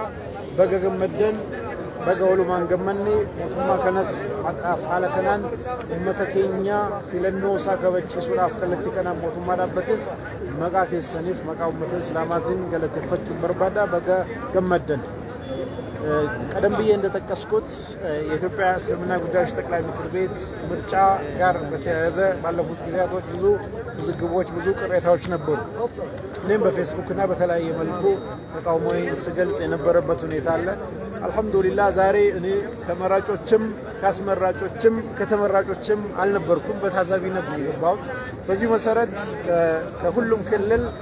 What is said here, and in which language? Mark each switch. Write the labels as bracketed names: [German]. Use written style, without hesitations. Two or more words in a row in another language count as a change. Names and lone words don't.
[Oromo] Baga gammaddan baga walumaan gammanne mootummaa kanas maqaaf haala kanaan uummata keenya filannoo isaa kabachiisuudhaaf kallattii kanaan mootummaa dhaabbates maqaa keessaniif maqaa uummata islaamaatiin galateeffachuun barbaada. Baga gammaddan. [Amharic] ቀደም ብዬ እንደጠቀስኩት የኢትዮጵያ እስልምና ጉዳዮች ጠቅላይ ምክር ቤት ምርጫ ጋር በተያያዘ ባለፉት ጊዜያቶች ብዙ ውዝግቦች ብዙ ቅሬታዎች ነበሩ። እኔም በፌስቡክ እና በተለያየ መልኩ ተቃውሞዬን ስገልጽ የነበረበት ሁኔታ አለ። አልহামዱሊላህ ዛሬ እኔ ከመራጮችም ካስመራጮችም ከተመራጮችም አልነበርኩም፣ በታዛቢነት ነው የገባሁት። በዚህ መሰረት ከሁሉም ክልል